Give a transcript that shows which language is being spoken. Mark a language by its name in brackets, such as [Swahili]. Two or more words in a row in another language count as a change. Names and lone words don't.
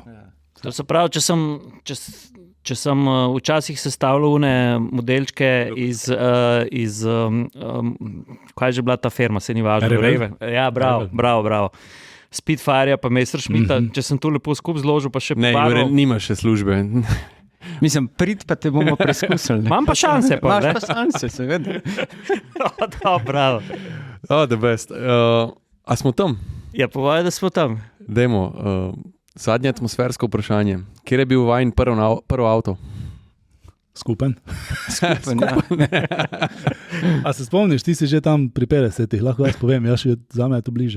[Slovenian] To se pravi, če sem včasih sestavljal une modelčke iz kaj je že bila ta firma, se ni važno. Revel. Ja, bravo. Spitfire pa Messerschmitta, če sem to lepo skupaj zložil, pa še Ne, Jure, nima še službe. Mislim, prid pa te bomo preizkusili. Imam pa šanse. Imaš pa šanse, seveda. Bravo. [English] The best. [Slovenian] A smo tam? Ja, povej, da smo tam. Dajmo, zadnje atmosfersko vprašanje. Kjer je bil vajen prvi avto? Skupen. A se spomniš, ti si že tam pri 50-ih, lahko jaz povem, jaz še za me je to bliže.